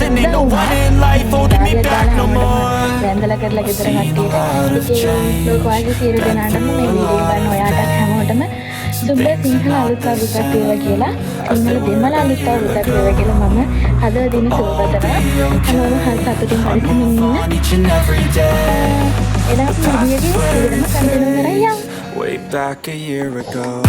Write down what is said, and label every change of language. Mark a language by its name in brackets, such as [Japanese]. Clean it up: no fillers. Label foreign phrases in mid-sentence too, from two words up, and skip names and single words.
[English] And ain't no one in life holding me back no more. I've seen a lot of change, been through a lot of pain. some [Sinhala] සුබ [English] things [Sinhala] සිංහල [English] are [Sinhala] අලුත් [English] not the [Sinhala] අවුරුද්දක් වේවා [English] same [Sinhala] කියලා [English] as they [Sinhala] සිංහල [English] were [Sinhala] දෙමළ අලුත් අවුරුද්දක් වේවා කියලා මම අද දින සුබ පතනවා. හැමෝම සතුටින් පරිස්සමින් ඉන්න. [English] on each and every day. [Sinhala] එනම් මේ විදිහේ ඉතිරිම කන්ටිනියු කරලා යන්න. [English] Way back a year ago.